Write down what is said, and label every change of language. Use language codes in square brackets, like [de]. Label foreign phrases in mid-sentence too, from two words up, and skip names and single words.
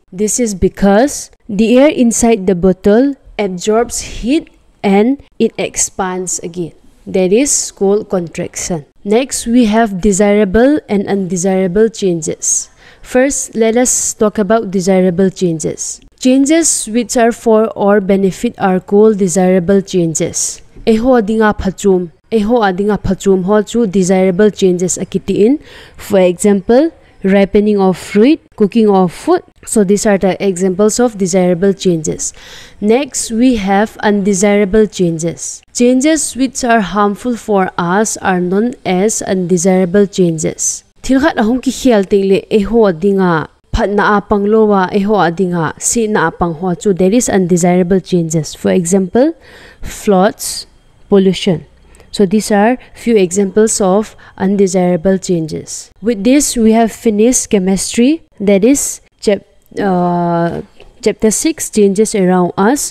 [en] This is because the air inside the bottle absorbs heat and it expands again. That is called contraction. Next, we have desirable and undesirable changes. First, let us talk about desirable changes. Changes which are for our benefit are called desirable changes. [tcz] Eho adinga phachum ho chu [en] desirable changes [tcz] akitiin. [en] For example, ripening of fruit, cooking of food. So these are the examples of desirable changes. Next, we have undesirable changes. Changes which are harmful for us are known as undesirable changes. [tcz] Thilkhat ahum ki khial tingle eho adinga phat na apang lowa eho adinga si na apang ho chu, [en] there is undesirable changes. For example, floods, pollution. So these are few examples of undesirable changes. With this, we have finished chemistry, that is chapter 6, changes around us.